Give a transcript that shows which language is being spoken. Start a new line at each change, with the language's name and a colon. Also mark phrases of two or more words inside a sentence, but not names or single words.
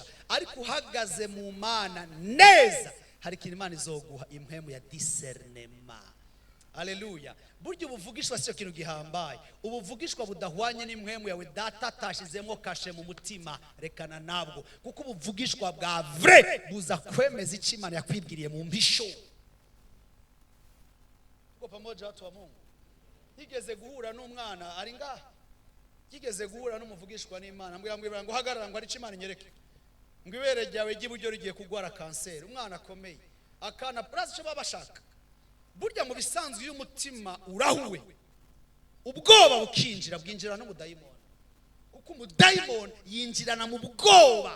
Rundi: Ariko uhagaze mu Mana neza, hari ikintu Imana izoguha, imhemu ya discernement. Haleluya. Burya ubuvugishwa siyo kintu gihambaye, ubuvugishwa budahwanye n'imhemu yawe data atashizemo kashe mu mutima, rekana nabwo, kuko ubuvugishwa bwa vrai buza kwemeza icyo Imana yakwibwiriye mu mbisho.
Swahili: Kwa pamoja watu wa Mungu,
Rundi: yigeze guhura n'umwana ari ngaha, yigeze guhura n'umuvugishwa n'Imana, ambwira ngo hagarara ngo ari icyo Imana inyereke, ngo ibere ryawe ry'iburyo rigiye kugwara kanseri. Umwana akomeye, akana prazi cyo babashaka. Burya mu bisanzwe y'umutima urahuwe, ubwoba bukinjira, bwinjira no mudayimoni, kuko umudayimoni yinjirana mu bwoba.